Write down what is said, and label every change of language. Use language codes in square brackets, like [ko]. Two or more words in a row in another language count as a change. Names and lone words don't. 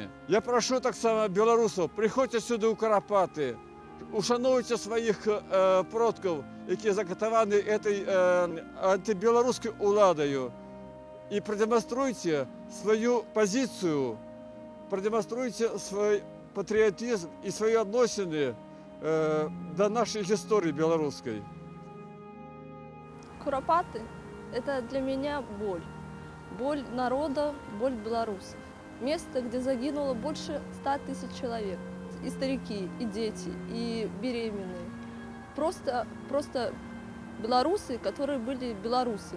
[be] Я прашу таксама беларусаў, прыходзьце сюды ў Карапаты, ушануйце сваіх продкаў, якія закатаваны этой антыбеларускай уладаю, і прадэманструйце сваю пазіцыю, прадэманструйце свой патрыятызм і свае адносіны да нашай гісторыі беларускай. [ru] Куропаты – это для меня боль. Боль народа, боль белорусов. Место, где загинуло больше 100 000 человек. И старики, и дети, и беременные. Просто белорусы, которые были белорусами.